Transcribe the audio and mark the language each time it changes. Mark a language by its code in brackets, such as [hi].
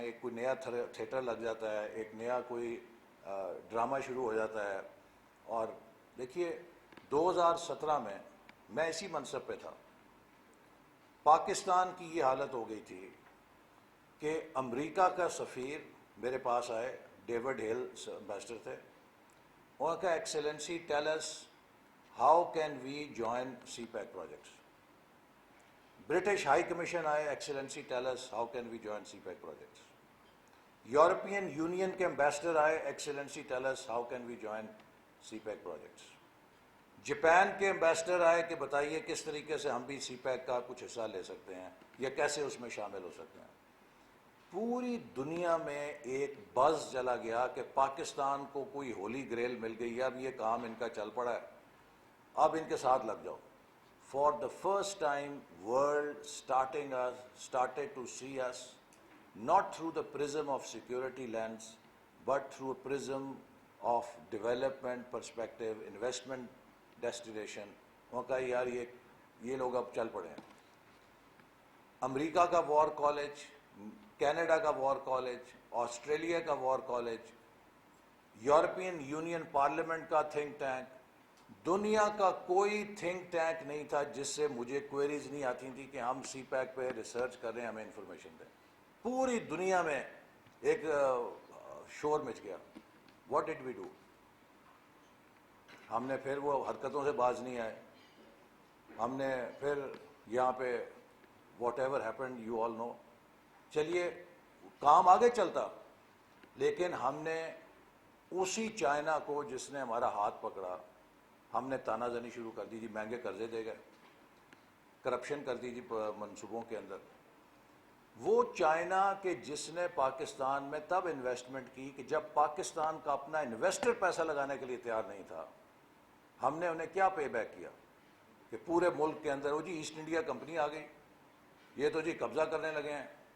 [ur] ایک کوئی نیا تھیٹر لگ جاتا ہے، ایک نیا کوئی ڈرامہ شروع ہو جاتا ہے. اور دیکھیے 2017 میں میں اسی منصب پہ تھا، پاکستان کی یہ حالت ہو گئی تھی کہ امریکہ کا سفیر میرے پاس آئے، ڈیوڈ ہل ایمبیسڈر تھے. انہوں نے کہا [en] Excellency tell us how can we join CPEC projects. British high commission آئے، excellency tell us how can we join CPEC projects. European union کے ambassador آئے، excellency tell us how can we join CPEC projects. [ur] Japan کے ambassador آئے کہ بتائیے کس طریقے سے ہم بھی سی پیک کا کچھ حصہ لے سکتے ہیں یا کیسے اس میں شامل ہو سکتے ہیں. پوری دنیا میں ایک بز چلا گیا کہ پاکستان کو کوئی ہولی گریل مل گئی ہے، اب یہ کام ان کا چل پڑا ہے، اب ان کے ساتھ لگ جاؤ. [en] For the first time world started to see us not through the prism of security lens but through a prism of development perspective, investment destination. [ur] وہ کہا یار یہ لوگ اب چل پڑے ہیں. امریکہ کا وار کالج، کینیڈا کا وار کالج، آسٹریلیا کا war college, European union parliament کا تھنک ٹینک، دنیا کا کوئی تھنک ٹینک نہیں تھا جس سے مجھے کوئریز نہیں آتی تھی کہ ہم سی پیک پہ ریسرچ کر رہے ہیں، ہمیں انفارمیشن دیں. پوری دنیا میں ایک شور مچ گیا. [en] What did we do? [ur] ہم نے پھر وہ حرکتوں سے باز نہیں آئے. ہم نے پھر یہاں پہ [en] Whatever happened you all know. [ur] چلیے کام آگے چلتا، لیکن ہم نے اسی چائنا کو جس نے ہمارا ہاتھ پکڑا، ہم نے تانا زنی شروع کر دی. جی مہنگے قرضے دے گئے، کرپشن کر دی جی منصوبوں کے اندر. وہ چائنا کہ جس نے پاکستان میں تب انویسٹمنٹ کی کہ جب پاکستان کا اپنا انویسٹر پیسہ لگانے کے لیے تیار نہیں تھا، ہم نے انہیں کیا پے بیک کیا کہ پورے ملک کے اندر وہ جی ایسٹ انڈیا کمپنی آ گئی، یہ تو جی قبضہ کرنے لگے ہیں.